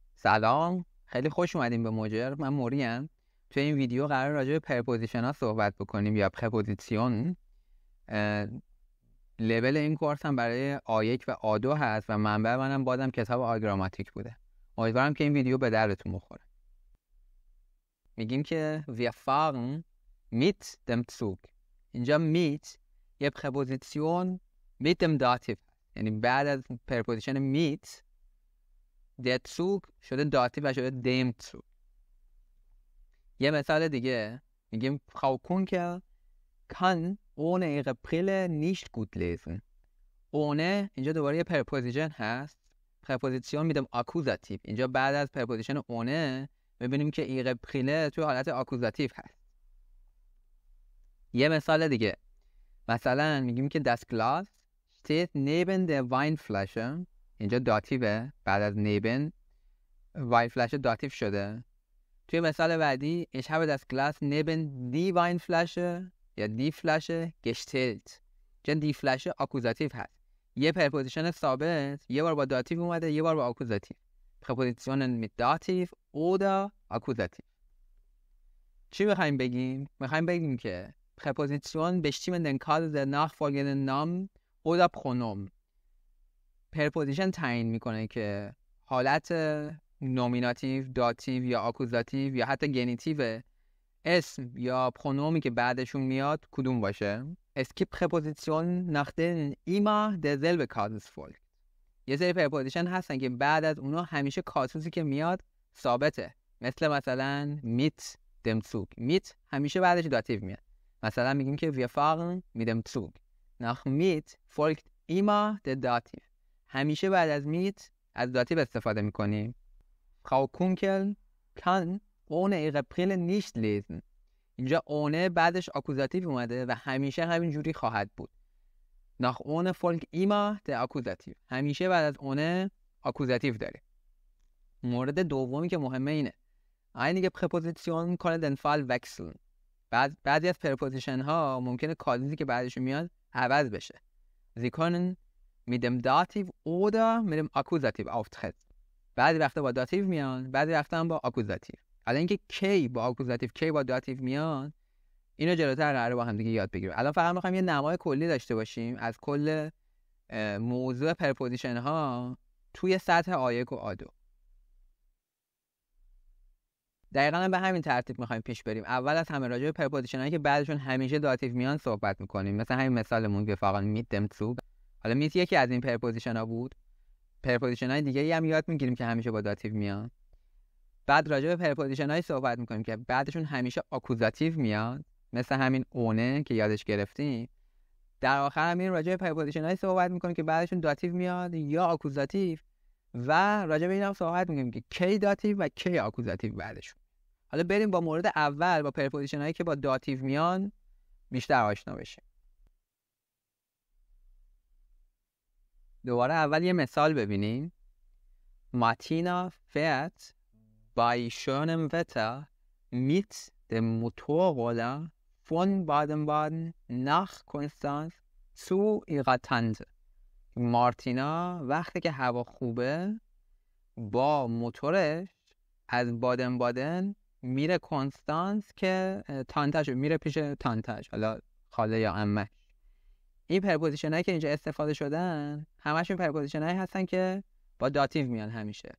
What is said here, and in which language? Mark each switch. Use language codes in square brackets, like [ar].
[fa] سلام، خیلی خوش اومدیم به مجر. من موریم. توی این ویدیو قرار راجع به پرپوزیشن ها صحبت بکنیم یا پرپوزیسیون. لول این کورس هم برای A1 و A2 هست و منبع منم بازم کتاب آگراماتیک بوده. امیدوارم که این ویدیو به دردتون بخوره. میگیم که [de] wir fahren mit dem Zug. [fa] اینجا mit یه پرپوزیسیون mit dem Dativ، یعنی بعد از پرپوزیشن mit der Zug شده داتیو و شده dem Zug. یه مثال دیگه میگیم [de] Frau Kunkel kann ohne ihre Brille nicht gut lesen. [fa] ohne اینجا دوباره یه پرپوزیشن هست، پرپوزیشن میدم آکوزاتیو. اینجا بعد از پرپوزیشن ohne میبینیم که ihre Brille توی حالت آکوزاتیو هست. یه مثال دیگه مثلا میگیم که [de] das Glas steht neben der Weinflasche. [fa] اینجا داتیوه، بعد از neben Weinflasche داتیو شده. توی مثال بعدی [de] ich habe das Glas neben die Weinflasche یا die Flasche gestellt. [fa] چون die Flasche آکوزاتیو هست، یه پرپوزیشن ثابت یه بار با داتیو اومده یه بار با آکوزاتیو. پرپوزیشن mit داتیو oder آکوزاتیو. چی میخوایم بگیم؟ میخوایم بگیم که پرپوزیشن [de] bestimmen den Kader der nachfolgenden Namen oder Pronomen. [fa] پرپوزیشن تعیین میکنه که حالت نومیناتیو، داتیو یا آکوزاتیو یا حتی گنیتیو اسم یا پرونومی که بعدشون میاد کدوم باشه. [de] Es gibt Präpositionen, nach denen immer derselbe Kasus folgt. [fa] یه سری پرپوزیشن هستن که بعد از اونا همیشه کاسوسی که میاد ثابته. [de] مثلا mit dem Zug. [fa] mit همیشه بعدش داتیو میاد. مثلا میگیم که [de] wir fahren mit dem Zug. nach mit folgt immer der Dativ. [fa] همیشه بعد از mit از داتیو استفاده میکنیم. [de] Frau Kunkel kann ohne ihre Brille nicht lesen. [fa] اینجا ohne بعدش آکوزاتیو اومده و همیشه همین جوری خواهد بود. [de] nach ohne folgt immer der Akkusativ. [fa] همیشه بعد از ohne آکوزاتیو داره. مورد دومی که مهمه اینه [de] einige Präpositionen können den Fall wechseln. [fa] بعضی از پرپوزیشن ها ممکنه کازی که بعدش میاد عوض بشه. [de] Sie können mit dem Dativ oder mit dem Akkusativ auftreten. [fa] بعضی وقتا با داتیو میان، بعضی وقتا هم با آکوزاتیو. الان اینکه کی با آکوزاتیو کی با داتیو میان اینو جلوتر قراره با هم دیگه یاد بگیریم. الان فقط می‌خوایم یه نمای کلی داشته باشیم از کل موضوع پرپوزیشن ها توی سطح A1 و A2. دقیقاً به همین ترتیب می‌خوایم پیش بریم. اول از همه راجع به پرپوزیشن هایی که بعدشون همیشه داتیو میان صحبت می‌کنیم. مثلا همین مثالمون که فقط mit dem Zug. حالا mit یکی از این پرپوزیشن ها بود. پرپوزیشن های دیگه هم یاد میگیریم که همیشه با داتیو میان. بعد راجع به پرپوزیشن هایی صحبت میکنیم که بعدشون همیشه آکوزاتیو میاد، مثل همین اونه که یادش گرفتیم. در آخر همین راجع به پرپوزیشن هایی صحبت میکنیم که بعدشون داتیو میاد یا آکوزاتیو و راجع به این هم صحبت میکنیم که کی داتیو و کی آکوزاتیو بعدشون. حالا بریم با مورد اول با پرپوزیشن هایی که با داتیو میان بیشتر آشنا بشیم. دوباره اول یه مثال ببینیم. [de] Martina fährt bei schönem Wetter mit dem Motorroller von Baden-Baden nach Konstanz zu ihrer Tante. [fa] مارتینا وقتی که هوا خوبه با موتورش از بادن بادن میره کنستانس که تانتش میره پیش تانتش، حالا خاله یا عمه. این پرپوزیشن هایی که اینجا استفاده شدن همشون پرپوزیشن هایی هستن که با داتیو میان همیشه.